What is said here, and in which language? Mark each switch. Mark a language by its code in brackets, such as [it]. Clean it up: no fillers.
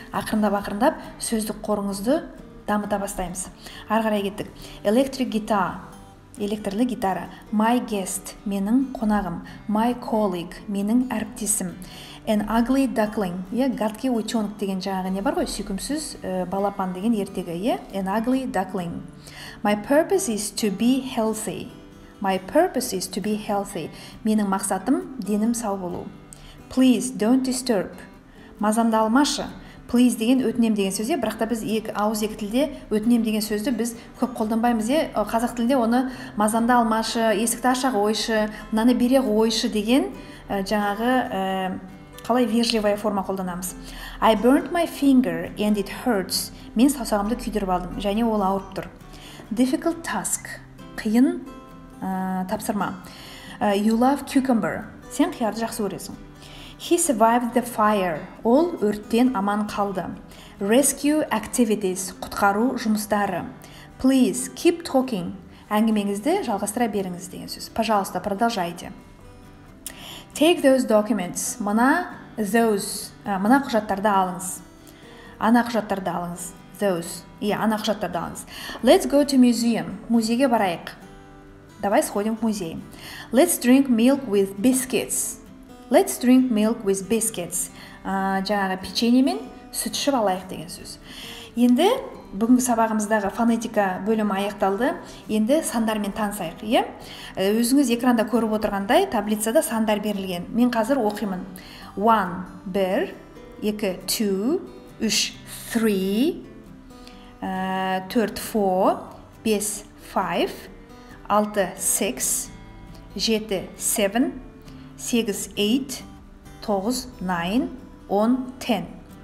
[kk] Ақырындап сөздік қорыңызды дамыта бастаймыз. Ары қарай кеттік. [en] Electric guitar. [kk] Электрлі гитара. [en] My guest, [kk] менің қонағым. [en] My colleague, [kk] менің әріптесім. [en] An ugly duckling, [ru] гадкий утенок [kk] деген жаңағы не бар ғой, сүйкімсіз балапан деген ертегі. [en] An ugly duckling. My purpose is to be healthy. My purpose is to be healthy. [kk] Менің мақсатым денім сау болу. [en] Please don't disturb. [kk] Мазамды алмашы. Please деген өтінем деген сөзде, бірақ та біз ауыз екі тілде өтінем деген сөзді біз көп қолданбаймыз. Қазақ тілінде оны мазамды алмашы, есікті аша қойшы, мынаны бере қойшы деген жаңағы қалай [ru] вежливая форма [kk] қолданамыз. [en] I burned my finger and it hurts. [kk] Мен саусағымды күйдіріп алдым, және ол ауырып тұр. [en] Difficult task. [kk] Қиын тапсырма. [en] You love cucumber. [kk] Сен қиярды жақсы көресің. [en] He survived the fire. [kk] Ол өрттен аман қалды. [en] Rescue activities. [kk] Құтқару жұмыстары. [en] Please keep talking. [kk] Әңгімеңізді жалғастыра беріңіз деген сөз. [ru] Пожалуйста, продолжайте. [en] Take those documents. [kk] Мына құжаттарды алыңыз. Ана құжаттарды алыңыз. [en] Those. [kk] Ана құжаттарды алыңыз. [en] Let's go to museum. [kk] Музейге барайық. [ru] Давай сходим в музей. [en] Let's drink milk with biscuits. Let's drink milk with biscuits. [kk] Жаңағы печенье мен сүт ішіп алайық деген сөз. Енді бүгінгі сабағымыздағы фонетика бөлімі аяқталды. Енді сандармен танысайық. Өзіңіз экранда көріп отырғандай таблицада сандар берілген. Мен қазір оқимын. 1, 1, 2, 2, 3, 3, 4, 4, 5, 5, 6, 6, 7, 7, 8, 8, 9, 9, 10, 10.